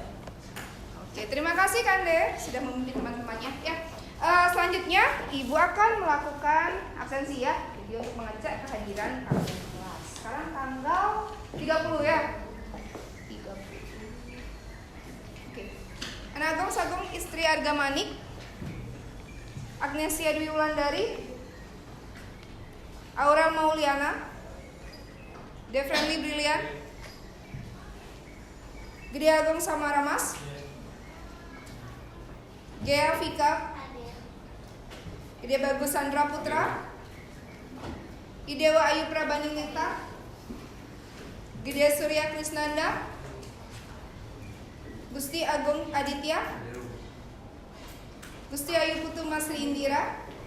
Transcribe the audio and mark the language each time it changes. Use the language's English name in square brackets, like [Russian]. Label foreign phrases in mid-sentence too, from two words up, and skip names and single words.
[Indonesian] Oke, terima kasih Kande sudah memimpin teman-temannya ya. Selanjutnya Ibu akan melakukan absensi ya. Jadi untuk mengecek kehadiran kalian di kelas. Sekarang tanggal 30 ya. 30. Oke. Anagong Sagong Istri Arga Manik, Agnesia Dwi Wulandari, Aurel Mauliana, Defriendly Brilian, Gede Agong Samaramas, Gea Vika, Gede Bagus Sandra Putra, Idewa Ayu Prabaningita, Gede Surya Krisnanda, Gusti Agung Aditya, Gusti Ayu Putu Masri Indira,